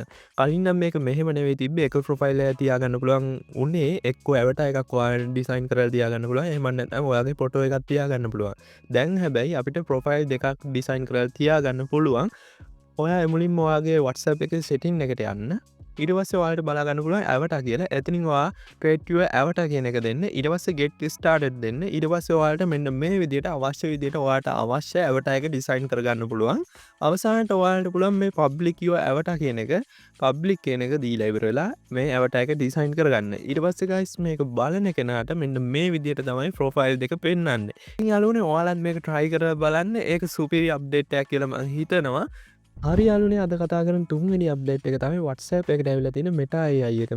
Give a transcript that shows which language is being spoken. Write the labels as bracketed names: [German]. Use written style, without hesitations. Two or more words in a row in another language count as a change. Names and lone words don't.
[Sinhala] කලින් නම් මේක මෙහෙම නෙවෙයි තිබ්බේ. එක ප්‍රොෆයිල් එකක් තියාගන්න පුළුවන් උනේ එක්ක avatar එකක් ඔයාලට ඩිසයින් කරලා තියාගන්න පුළුවන්. එහෙම නැත්නම් ඔයාගේ ෆොටෝ එකක් තියාගන්න පුළුවන්. දැන් හැබැයි අපිට ප්‍රොෆයිල් දෙකක් ඩිසයින් කරලා තියාගන්න පුළුවන්. ඔයා මුලින්ම ඔයාගේ WhatsApp එකේ setting එකට යන්න. ඊට පස්සේ ඔයාලට බලා ගන්න පුළුවන් avatar කියලා. එතනින් ඔයා [English] create your avatar [Sinhala] කියන එක දෙන්න. ඊට පස්සේ [English] get started [Sinhala] දෙන්න. ඊට පස්සේ ඔයාලට මෙන්න මේ විදිහට අවශ්‍ය විදිහට ඔයාලට අවශ්‍ය avatar එක design කරගන්න පුළුවන්. අවසානට ඔයාලට පුළුවන් මේ [English] public your avatar [Sinhala] කියන එක public කියන එක දීලා ඉවර වෙලා මේ avatar එක design කරගන්න. ඊට පස්සේ guys මේක බලන කෙනාට මෙන්න මේ විදිහට තමයි profile දෙක පෙන්වන්නේ. ඉතින් යාළුවනේ ඔයාලත් මේක try කරලා බලන්න. ඒක [English] superior update [Sinhala] එකක් කියලා මම හිතනවා. හරි යාළුවනේ අද කතා කරන තුන්වෙනි අප්ඩේට් එක තමයි WhatsApp එකට ඇවිල්ලා තියෙන Meta AI එක.